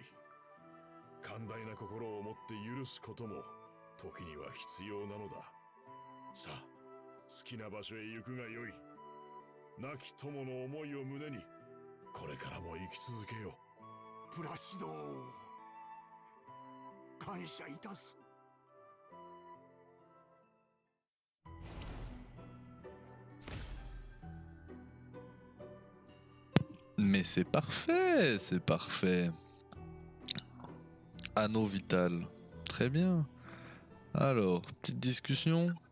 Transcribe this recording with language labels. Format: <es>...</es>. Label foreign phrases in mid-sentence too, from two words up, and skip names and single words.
<ja>寛大な心を持って許すことも時には必要なのだ。さあ、好きな場所へ行くがよい。亡き友の思いを胸にこれからも生き続けよう。プラシド王、感謝いたす。</ja> <fr>Mais c'est parfait, c'est parfait. Anneau vital. Très bien. Alors, petite discussion.</fr>